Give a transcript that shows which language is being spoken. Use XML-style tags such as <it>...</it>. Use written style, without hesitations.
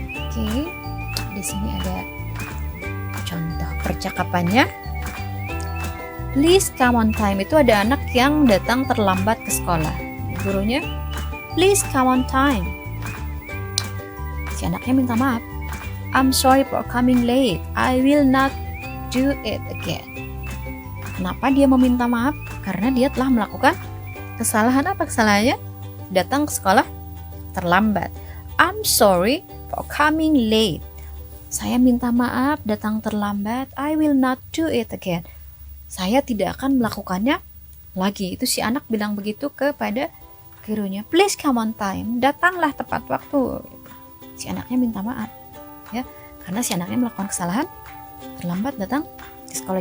<id>Oke, di sini ada contoh percakapannya.</id> <en>Please come on time.</en> <id>Itu ada anak yang datang terlambat ke sekolah. Gurunya,</id> <en>please come on time.</en> <id>Si anaknya minta maaf.</id> <en>I'm sorry for coming late. I will not do it again.</en> <id>Kenapa dia meminta maaf? Karena dia telah melakukan kesalahan. Apa kesalahannya? Datang ke sekolah terlambat.</id> <en>I'm sorry for coming late.</en> <id>Saya minta maaf datang terlambat.</id> <en>I will not do it again.</en> <id>Saya tidak akan melakukannya lagi. Itu si anak bilang begitu kepada gurunya.</id> <en>Please come on time.</en> <id>Datanglah tepat waktu. Si anaknya minta maaf. Ya, karena si anaknya melakukan kesalahan, terlambat datang di sekolah.</id>